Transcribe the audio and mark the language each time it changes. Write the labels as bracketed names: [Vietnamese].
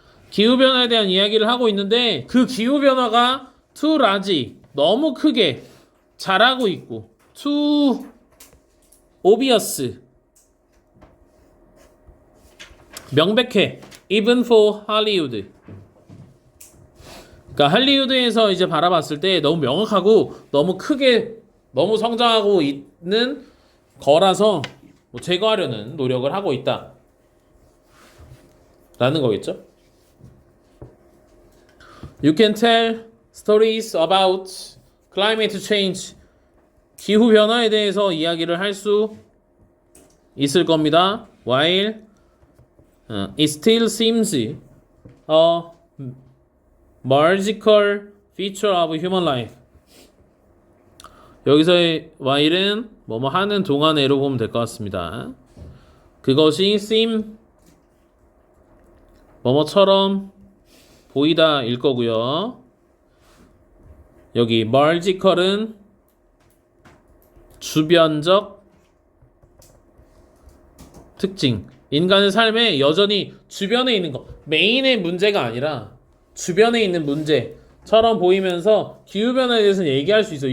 [Korean] 기후변화에 대한 이야기를 하고 있는데 그 기후변화가 [English] too large, [Korean] 너무 크게 자라고 있고 [English] too obvious, [Korean] 명백해, [English] even for Hollywood, [Korean] 그러니까 할리우드에서 이제 바라봤을 때 너무 명확하고 너무 크게 너무 성장하고 있는 거라서 뭐 제거하려는 노력을 하고 있다 라는 거겠죠. [English] You can tell stories about climate change, [Korean] 기후 변화에 대해서 이야기를 할 수 있을 겁니다. [English] While it still seems a marginal feature of human life. [Korean] 여기서의 while은 뭐뭐 하는 동안에로 보면 될 것 같습니다. 그것이 seem 뭐뭐처럼 보이다 일 거고요. 여기 marginal은 주변적 특징, 인간의 삶에 여전히 주변에 있는 거, 메인의 문제가 아니라 주변에 있는 문제처럼 보이면서 기후변화에 대해서는 얘기할 수 있어요.